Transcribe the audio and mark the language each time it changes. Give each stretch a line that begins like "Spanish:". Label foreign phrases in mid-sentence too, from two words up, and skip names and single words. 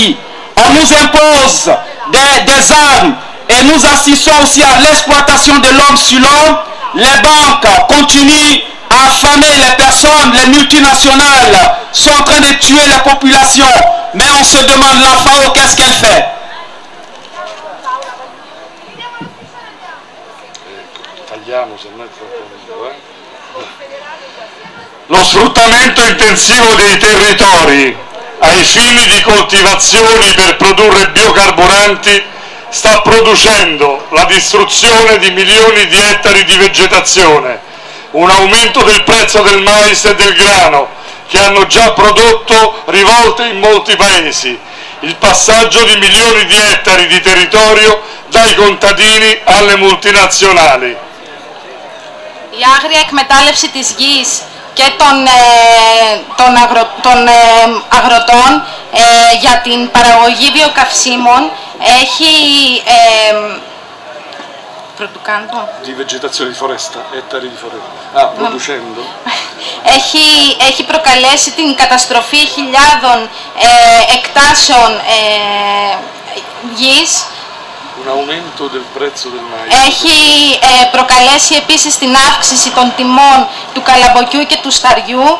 French: On nous impose des armes et nous assistons aussi à l'exploitation de l'homme sur l'homme. Les banques continuent à affamer les personnes, les multinationales sont en train de tuer la population. Mais on se demande, la FAO, qu'est-ce qu'elle fait?
Italian: Lo sfruttamento intensivo dei territori ai fini di coltivazioni per produrre biocarburanti sta producendo la distruzione di milioni di ettari di vegetazione, un aumento del prezzo del mais e del grano che hanno già prodotto rivolte in molti paesi, il passaggio di milioni di ettari di territorio dai contadini alle multinazionali.
Greek: Η άγρια εκμετάλλευση της γης και των αγροτών για την παραγωγή βιοκαυσίμων έχει
Italian: Di vegetazione di foresta, ettari di foresta. Producendo.
Greek: Έχει προκαλέσει την καταστροφή χιλιάδων εκτάσεων γης. Έχει προκαλέσει επίσης την αύξηση των τιμών του καλαμποκιού και του σταριού.